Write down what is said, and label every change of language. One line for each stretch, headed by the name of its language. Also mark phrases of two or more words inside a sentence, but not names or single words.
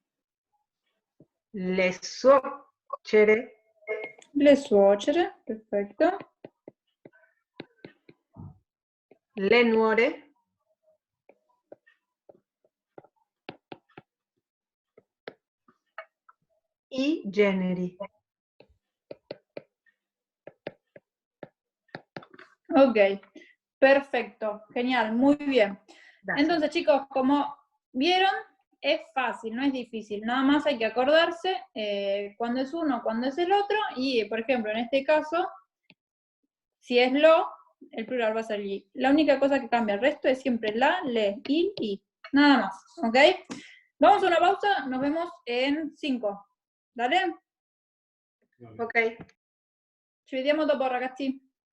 Italian: Le suocere. Le suocere. Perfecto. Le nuore. I generi.
Spanish: Ok, perfecto, genial, muy bien. Gracias. Entonces, chicos, como vieron, es fácil, no es difícil. Nada más hay que acordarse cuándo es uno, cuándo es el otro. Y, por ejemplo, en este caso, si es lo, el plural va a ser li. La única cosa que cambia, el resto es siempre la,
Italian: le, il, i.
Spanish: Nada más, ¿ok? Vamos a una pausa, nos vemos en 5. ¿Dale? Ok.
Italian: Ci vediamo dopo, ragazzi.